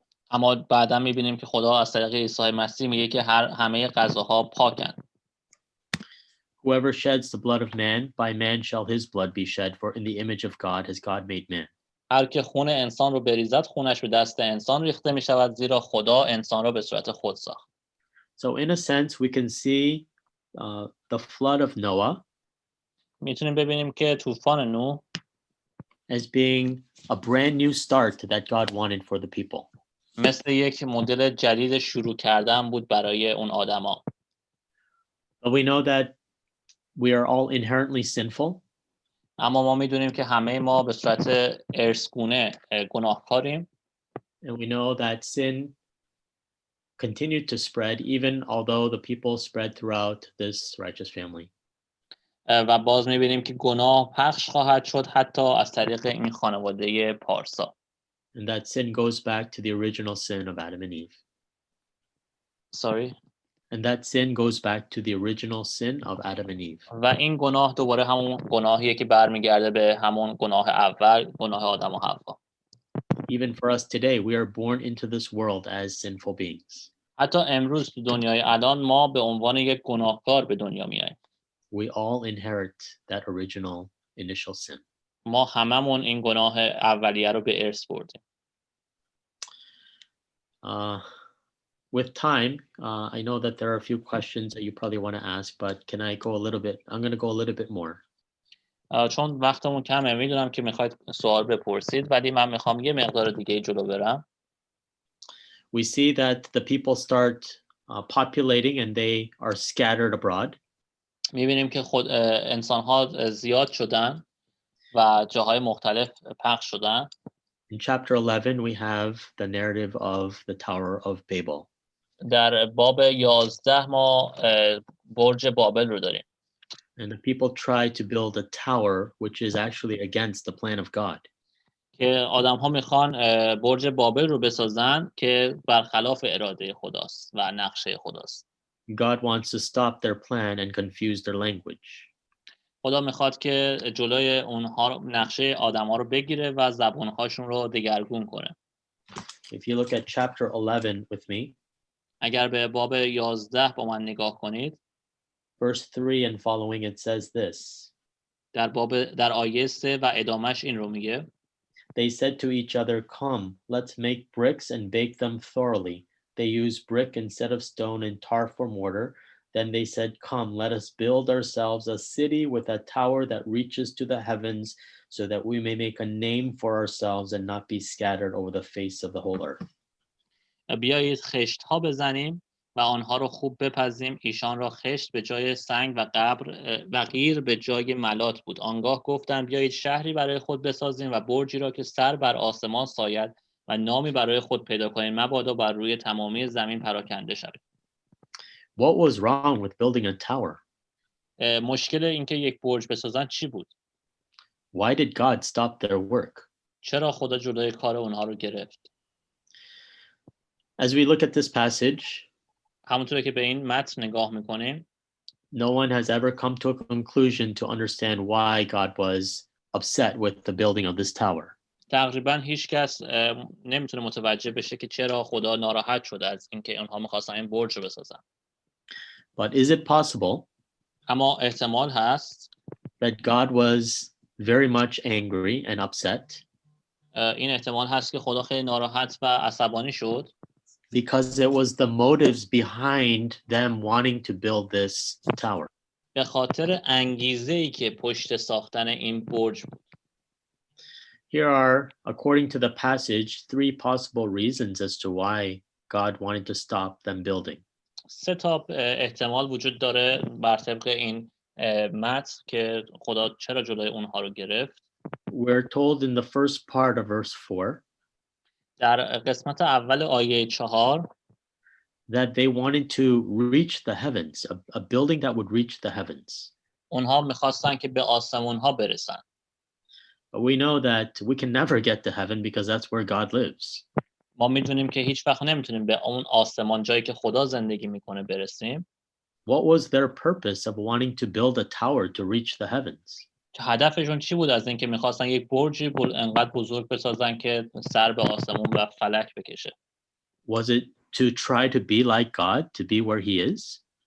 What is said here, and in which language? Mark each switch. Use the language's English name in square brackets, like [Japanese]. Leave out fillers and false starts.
[Persian] اما بعدا میبینیم که خدا از طریق عیسی مسیح میگه که همه غذاها پاکن. [English] Whoever sheds the blood of man, by man shall his blood be shed, for in the image of God has God made man. [Persian] هر که خون انسان رو بریزد خونش به دست انسان ریخته میشود، زیرا خدا انسان را به صورت خود ساخت. [English] So in a sense, we can see the flood of Noah [Persian] میتونیم ببینیم که طوفان نوح [English] as being a brand new start that God wanted for the people. [Persian] مثل یک مدل جدید شروع کردن بود برای اون آدما. [English] But we know that we are all inherently sinful. [Persian] اما ما میدونیم که همه ما به صورت ارثگونه گناهکاریم. [English] And we know that sin continued to spread even although the people spread throughout this righteous family. [Persian] و باز میبینیم که گناه پخش خواهد شد حتی از طریق این خانواده پارسا. [English] And that sin goes back to the original sin of Adam and Eve. Sorry. And that sin goes back to the original sin of Adam and Eve. [Persian] و این گناه دوباره همون گناهیه که برمیگرده به همون گناه اول، گناه آدم و حوا. [English] Even for us today, we are born into this world as sinful beings. [Persian] حتی امروز تو دنیای الان ما به عنوان یک گناهکار به دنیا میاییم. [English] We all inherit that original initial sin. [Persian] ما هممون این گناه اولیه رو به ارث بردیم. [English] With time, I know that there are a few questions that you probably want to ask, but can I go a little bit? I'm going to go a little bit more. [Persian] چون وقتمون کمه میدونم که میخواید سوال بپرسید ولی من میخوام یه مقدار دیگه جلو برم. [English] We see that the people start populating and they are scattered abroad. [Persian] میبینیم که انسان‌ها زیاد شدن و جاهای مختلف پخش شدن. [English] In chapter 11, we have the narrative of the Tower of Babel. [Persian] در باب 11 ما برج بابل رو داریم. [English] And the people try to build a tower which is actually against the plan of God. [Persian] که آدم‌ها میخوان برج بابل رو بسازن که برخلاف اراده خداست و نقشه خداست. [English] God wants to stop their plan and confuse their language. [Persian] خدا میخواد که جلوی اونها نقشه آدم‌ها رو بگیره و زبان‌هاشون رو دگرگون کنه. [English] If you look at chapter 11 with me, [Persian] اگر به باب 11 با من نگاه کنید, [English] verse 3 and following, it says this. [Persian] در آیه 3 و ادامش این رو میگه. [English] They said to each other, "Come, let's make bricks and bake them thoroughly." They used brick instead of stone and tar for mortar. Then they said, "Come, let us build ourselves a city with a tower that reaches to the heavens, so that we may make a name for ourselves and not be scattered over the face of the whole earth." [Persian] بیایید خشت ها بزنیم و آنها رو خوب بپزیم. ایشان را خشت به جای سنگ و قیر به جای ملات بود. آنگاه گفتند بیایید شهری برای خود بسازیم و برجی را که سر بر آسمان ساید و نامی برای خود پیدا کنیم، مبادا بر روی تمامی زمین پراکنده شود. [English] What was wrong with building a tower? [Persian] مشکل اینکه یک برج بسازن چی بود؟ [English] Why did God stop their work? [Persian] چرا خدا جلوی کار اونها رو گرفت؟ [English] As we look at this passage, [Persian] همونطور که به این متن نگاه میکنیم، [English] no one has ever come to a conclusion to understand why God was upset with the building of this tower. [Persian] تقریبا هیچ کس نمیتونه متوجه بشه که چرا خدا ناراحت شده از اینکه اونها میخواستن این برج رو بسازن. [English] But is it possible [Persian] اما احتمال هست [English] that God was very much angry and upset [Persian] این احتمال هست که خدا خیلی ناراحت و عصبانی شد [English] because it was the motives behind them wanting to build this tower? [Persian] به خاطر انگیزه‌ای که پشت ساختن این برج بود. [English] Here are, according to the passage, 3 possible reasons as to why God wanted to stop them building. [Persian] 3 تا احتمال وجود داره بر طبق این متن که خدا چرا جلوی اونها رو گرفت. [English] We're told in the first part of verse 4 [Persian] در قسمت اول آیه 4 [English] that they wanted to reach the heavens, a building that would reach the heavens. [Persian] اونها می‌خواستن که به آسمون ها برسن. [English] But we know that we can never get to heaven because that's where God lives. [Persian] ما می‌دونیم که هیچ وقت نمی‌تونیم به اون آسمان جایی که خدا زندگی می‌کنه برسیم. [English] What was their purpose of wanting to build a tower to reach the heavens? [Persian] هدفشون چی بود از اینکه می‌خواستن یک برجی انقدر بزرگ بسازن که سر به آسمون و فلک بکشه؟ [English] Was it to try to be like God, to be where he is?